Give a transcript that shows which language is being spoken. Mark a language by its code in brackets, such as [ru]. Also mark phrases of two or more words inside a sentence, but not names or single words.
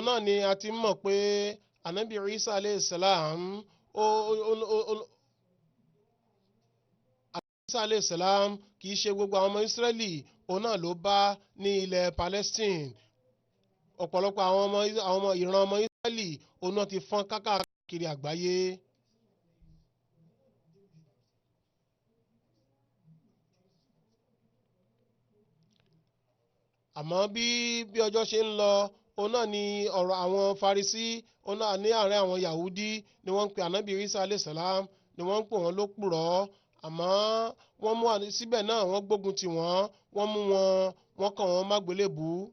[yo] náà ni a ti mọ̀ pé ànábì Isa [ar] عليه السلام [yo] Isa [ar] عليه السلام [yo] kì í ṣe gbogbo àwọn ọmọ Israẹli òun náà ló bá ní ilẹ̀ Palestine ọ̀pọ̀lọpọ̀ àwọn ìran ọmọ Israẹli òun náà ti fọ́n káàkiri àgbáyé. àmọ́ bí ọjọ́ ṣe ń lọ òun náà ni ọ̀rọ̀ àwọn Farisí òun náà ní àárín àwọn Yahudi ni wọ́n ń pe ànábì Isa [ar] عليه السلام [yo] ni wọ́n ń pè wọ́n lópùrọ́ àmọ́ wọ́n mú síbẹ̀ náà wọ́n gbógun tì wọ́n mú wọ́n kàn wọ́n mágbélébùú.